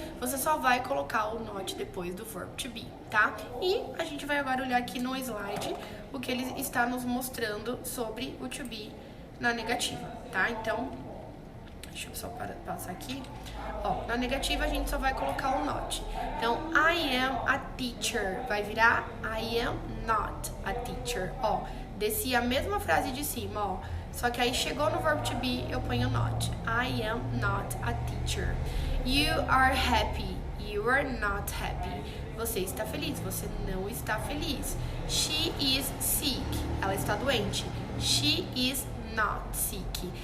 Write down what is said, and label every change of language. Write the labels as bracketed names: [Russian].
[Portuguese] Você só vai colocar o not depois do verb to be, tá? E a gente vai agora olhar aqui no slide o que ele está nos mostrando sobre o to be na negativa, tá? Então, deixa eu só passar aqui. Ó, na negativa a gente só vai colocar o not. [English] Então, I am a teacher. [Portuguese] Vai virar [English] I am not a teacher. [Portuguese] Ó, desci a mesma frase de cima, ó. Só que aí chegou no verbo to be, eu ponho not. [English] I am not a teacher. You are happy. You are not happy. [Portuguese] Você está feliz. Você não está feliz. [English] She is sick. [Portuguese] Ela está doente. [English] She is not sick.